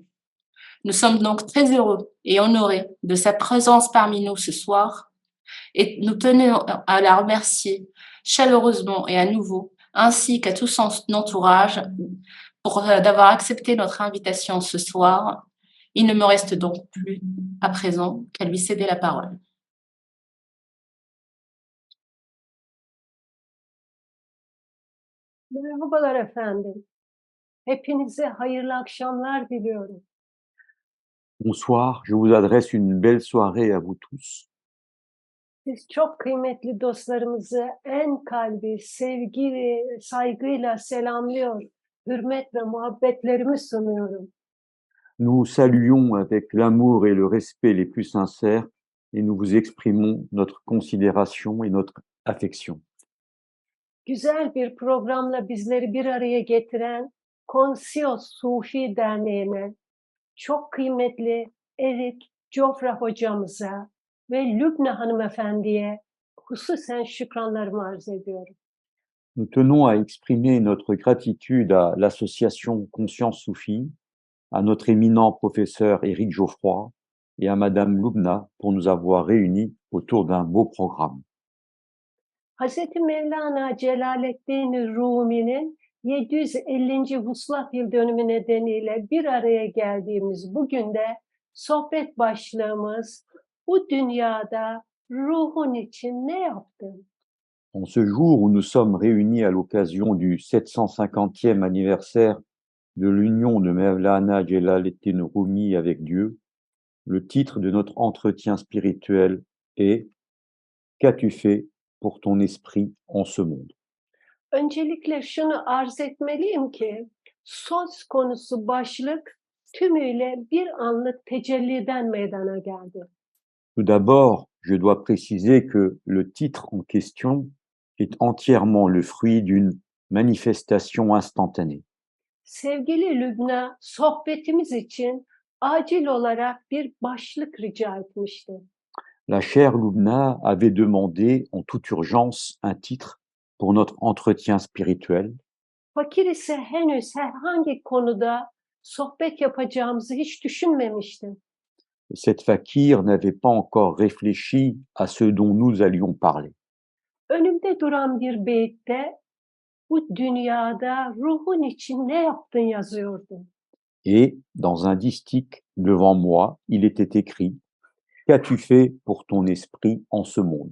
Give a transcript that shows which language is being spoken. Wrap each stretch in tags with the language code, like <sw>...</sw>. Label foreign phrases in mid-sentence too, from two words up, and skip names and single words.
<fr>Nous sommes donc très heureux et honorés de sa présence parmi nous ce soir et nous tenons à la remercier chaleureusement et à nouveau, ainsi qu'à tout son entourage, d'avoir accepté notre invitation ce soir. Il ne me reste donc plus à présent qu'à lui céder la parole.</fr> <tr>Merhabalar efendim. Hepinize hayırlı akşamlar diliyorum.</tr> <fr>Bonsoir, je vous adresse une belle soirée à vous tous.</fr> <tr>Siz çok kıymetli dostlarımızı en kalbi, sevgi ve saygıyla selamlıyor, hürmet ve muhabbetlerimi sunuyorum.</tr> <fr>Nous saluons avec l'amour et le respect les plus sincères et nous vous exprimons notre considération et notre affection.</fr> <tr>Güzel bir programla bizleri bir araya getiren Konsios Sufi Derneği'ne, çok kıymetli Erik Jofra hocamıza ve Lübna hanımefendiye hususen şükranlarımı arz ediyorum.</tr> <fr>Nous tenons à exprimer notre gratitude à l'association Conscience Soufie, à notre éminent professeur Éric Geoffroy et à Madame Loubna pour nous avoir réunis autour d'un beau programme.</fr> <tr>Hazreti Mevlana Celaleddin Rumi'nin 750. Vuslat Yıl Dönümü nedeniyle bir araya geldiğimiz bugün de sohbet başlığımız bu dünyada ruhun için ne yaptın?</tr> <fr>En ce jour où nous sommes réunis à l'occasion du 750e anniversaire de l'union de Mevlana Celaleddin Rumi avec Dieu, le titre de notre entretien spirituel est « Qu'as-tu fait pour ton esprit en ce monde ?»</fr> <tr>Öncelikle şunu arz etmeliyim ki söz konusu başlık tümüyle bir anlık tecelliden meydana geldi.</tr> <fr>Tout d'abord, je dois préciser que le titre en question est entièrement le fruit d'une manifestation instantanée.</fr> <tr>Sevgili Lübna, sohbetimiz için acil olarak bir başlık rica etmişti.</tr> <fr>La chère Loubna avait demandé en toute urgence un titre pour notre entretien spirituel.</fr> <tr>Fakir ise henüz herhangi konuda sohbet yapacağımızı hiç düşünmemişti.</tr> <fr>Cette fakir n'avait pas encore réfléchi à ce dont nous allions parler.</fr> <tr>Önümde duran bir beyitte bu dünyada ruhun için ne yaptın yazıyordu.</tr> <fr>Et dans un distique devant moi, il était écrit « Qu'as-tu fait pour ton esprit en ce monde ?»</fr>